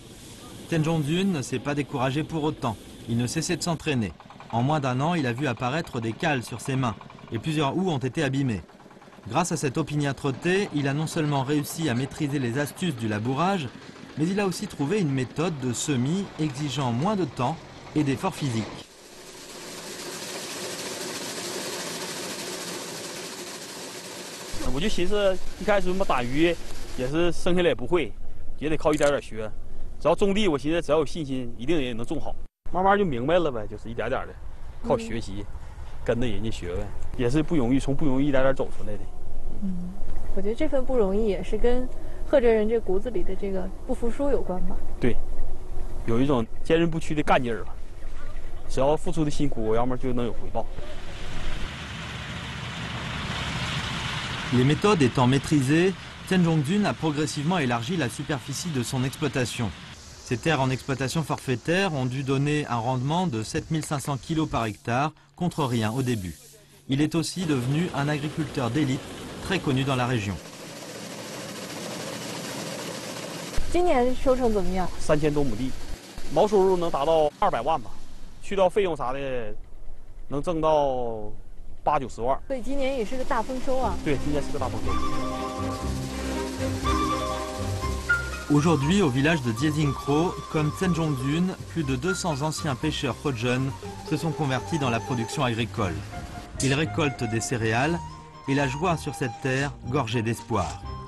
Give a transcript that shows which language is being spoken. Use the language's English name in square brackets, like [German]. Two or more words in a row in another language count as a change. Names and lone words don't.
[French] Chen Zhongzun ne s'est pas découragé pour autant, il ne cessait de s'entraîner. En moins d'1 an, il a vu apparaître des cales sur ses mains et plusieurs houes ont été abîmées. Grâce à cette opiniâtreté, il a non seulement réussi à maîtriser les astuces du labourage, mais il a aussi trouvé une méthode de semis exigeant moins de temps et d'efforts physiques. [Chinese] 我就寻思，一开始打鱼也是生下来也不会，也得靠一点点学。只要种地，我寻思只要有信心，一定也能种好。慢慢就明白了呗，就是一点点的，靠学习，跟着人家学呗，也是不容易，从不容易一点点走出来的。我觉得这份不容易也是跟贺哲人这骨子里的这个不服输有关吧。对，有一种坚韧不屈的干劲儿吧。只要付出的辛苦，要么就能有回报。 [French] Les méthodes étant maîtrisées, Chen Zhongzun a progressivement élargi la superficie de son exploitation. Ces terres en exploitation forfaitaire ont dû donner un rendement de 7500 kg par hectare, contre rien au début. Il est aussi devenu un agriculteur d'élite, très connu dans la région. [Chinese] 今年收成怎么样？3000多亩地，毛收入能达到200万吧，去掉费用啥的，能挣到8、90万。所以今年也是个大丰收啊。对，今年是个大丰收。 [French] Aujourd'hui, au village de Diezingkro, comme Chen Zhongzun, plus de 200 anciens pêcheurs Hodjon se sont convertis dans la production agricole. Ils récoltent des céréales et la joie sur cette terre gorgée d'espoir.